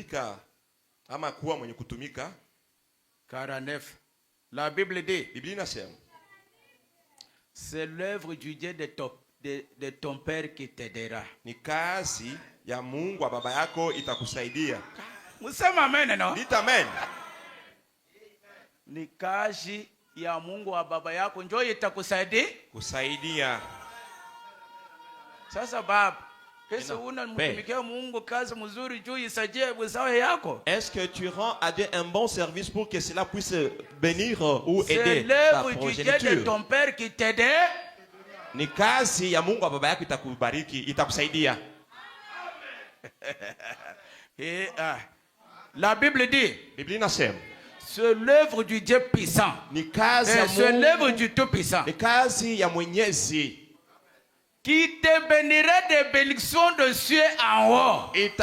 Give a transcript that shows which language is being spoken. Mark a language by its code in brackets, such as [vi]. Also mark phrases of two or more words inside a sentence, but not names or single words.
[fr] 49. La Bible dit, c'est l'œuvre du Dieu de ton père qui t'aidera. [sw] Musema amen, non? [fr] Dites amen. [sw] Ni kazi ya Mungu wa baba yako njoo itakusaidia. Sasa baba, kesa unamtumikia Mungu kazi mzuri juu isaidie wazao yako. [fr] Est-ce que tu rends à Dieu un bon service pour que cela puisse bénir ou aider ta progéniture? C'est l'œuvre de ton père qui t'aide. [sw] Ni kazi ya Mungu wa baba yako itakubariki, itakusaidia. [fr] La Bible dit, [sw] Biblia inasema [fr] c'est l'œuvre du Dieu puissant. C'est l'œuvre du Tout-Puissant. Qui te bénira des bénédictions de cieux en haut.